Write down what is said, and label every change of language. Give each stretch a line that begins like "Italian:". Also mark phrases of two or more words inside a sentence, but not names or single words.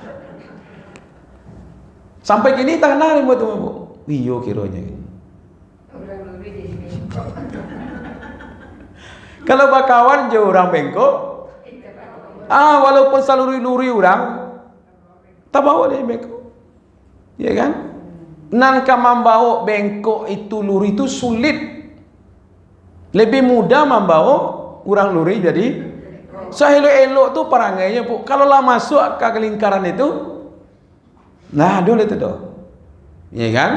Minangkabau: Sampai kini tak kenal ibu tu, Bu. Iyo kiranya. Kalau bakawan je orang bengkok, walaupun saluri-luri orang, tak bawa dia bengkok,
Indonesian: ya kan?
Minangkabau: Nan membawa bengkok itu luri itu sulit, lebih mudah membawa orang luri jadi. Seelok-elok tu perangainya, Bu. Kalau lah masuk ke lingkaran itu. Nah, dulu itu doh. Ya kan?